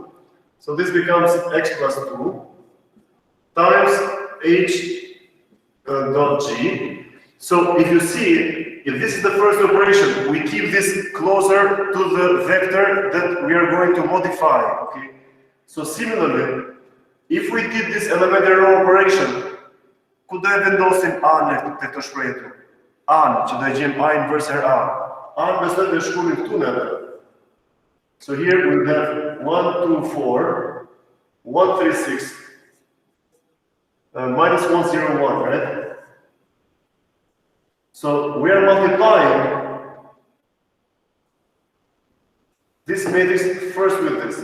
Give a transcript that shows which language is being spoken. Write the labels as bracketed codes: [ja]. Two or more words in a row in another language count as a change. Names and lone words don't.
[en] So this becomes x plus 2 times h dot g. So if you see, if this is the first operation, we keep this closer to the vector that we are going to modify, okay? So similarly, if we did this elementary row operation, [sq] ku do e vendosim A-n te këto shprehje. A-n, që do e gjejmë A inverse her A. A-n besoj të shkruajmë këtu në atë. [en] So here we have 1, 2, 4, 1, 3, 6, minus 1, 0, 1, right? So we are multiplying this matrix first with this.